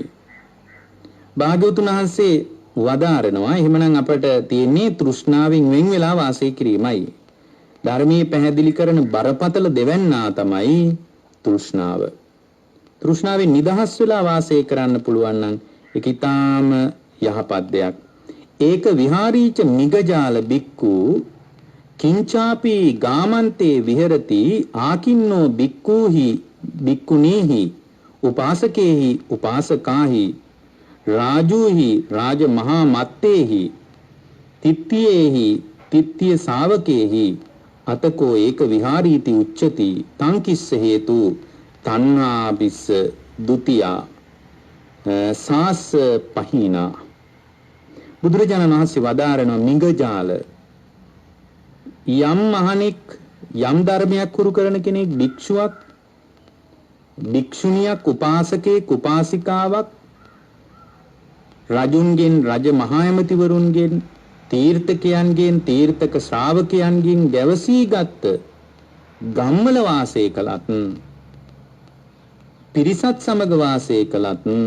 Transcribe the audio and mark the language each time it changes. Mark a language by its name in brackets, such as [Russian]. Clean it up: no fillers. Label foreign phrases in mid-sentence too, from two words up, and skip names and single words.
[Sinhala] භාග්‍යවතුන් වහන්සේ වදාරනවා එහෙමනම් අපට තියෙන්නේ තෘෂ්ණාවෙන් වෙන් වෙලා වාසය කිරීමයි. ධර්මයේ පැහැදිලි කරන බරපතල දෙවැන්නා තමයි තෘෂ්ණාව. තෘෂ්ණාවෙන් නිදහස් වෙලා වාසය කරන්න පුළුවන් නම් ඒක ඊටාම යහපත් දෙයක්. [Pali] ඒක විහාරීච මිගජාල බික්කු කිංචාපි ගාමන්තේ විහෙරති ආකින්නෝ බික්කුහි බික්කුනීහි උපාසකේහි උපාසකාහි රාජුහි රාජ මහා මත්තේහි තිත්තියේහි තිත්තිය ශාවකේහි අතකෝ ඒක විහාරීති උච්චති තංකිස්ස හේතු තණ්හාபிස්ස ဒ ුතියා සාස පහිනා. [Sinhala] බුදුරජාණන් වහන්සේ වදාරන මිගජාල යම් මහණෙක් යම් ධර්මයක් හුරු කරන කෙනෙක්, භික්ෂුවක්, භික්ෂුණියක්, උපාසකෙක්, උපාසිකාවක් රජුන්ගෙන්, රජ මහා ඇමතිවරුන්ගෙන්, තීර්ථකයන්ගෙන්, තීර්ථක ශ්‍රාවකයන්ගෙන් ගැවසී ගත්ත ගම්වල වාසය කළත්, පිරිසත් සමග වාසය කළත්,